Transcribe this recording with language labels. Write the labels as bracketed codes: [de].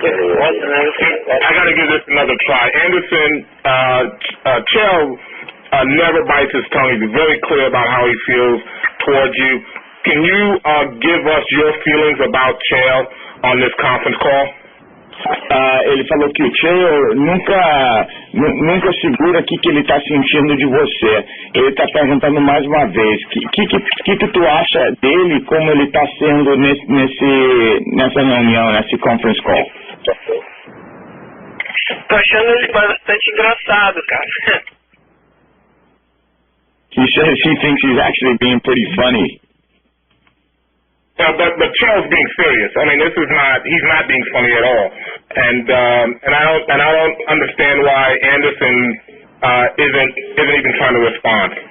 [en] I got to give this another try. Anderson, Chael never bites his tongue. He's very clear about how he feels towards you. Can you give us your feelings about Chael on this conference call? [pt] Ele falou que o Chael nunca segura o que ele está sentindo de você. Ele está perguntando mais uma vez, que tu acha dele, como ele está sendo nessa reunião, nesse conference call? Tô achando ele bastante engraçado, cara. [en] He says he thinks he's actually being pretty funny. But Chael's being serious. I mean, he's not being funny at all. And I don't understand why Anderson isn't even trying to respond.